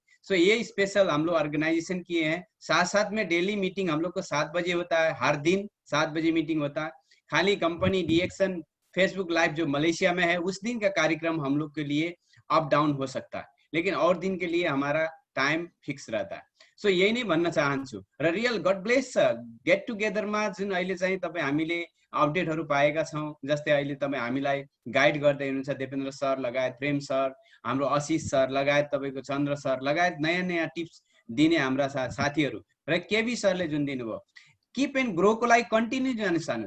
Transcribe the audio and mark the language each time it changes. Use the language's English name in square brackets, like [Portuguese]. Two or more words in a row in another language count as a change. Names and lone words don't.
[Hindi] सो ये स्पेशल हम लोग ऑर्गेनाइजेशन किए हैं। साथ साथ में [English] daily meeting [Hindi] हम लोग को 7 बजे होता है, हर दिन 7 बजे मीटिंग होता है। खाली कंपनी डीएक्शन फेसबुक लाइव जो मलेशिया में है उस दिन का कार्यक्रम हम लोग के लिए [English] up down [Hindi] हो सकता है, लेकिन और दिन के लिए हमारा [English] time fix [Hindi] रहता है। [Nepali] सो यही नै भन्न चाहन्छु। र रियल गड ब्लेस गेट टुगेदरमा जुन अहिले चाहिँ तपाईँ हामीले अपडेटहरू पाएका छौँ, जस्तै अहिले तपाईँ हामीलाई गाइड गर्दै हुनुहुन्छ देवेन्द्र सर लगायत प्रेम सर, हाम्रो आशीष सर लगायत तपाईँको चन्द्र सर लगायत नयाँ नयाँ टिप्स दिने हाम्रा साथीहरू र केबी सरले जुन दिनुभयो, किप एन्ड ग्रोको लागि कन्टिन्यू जान चाहनुहोस्।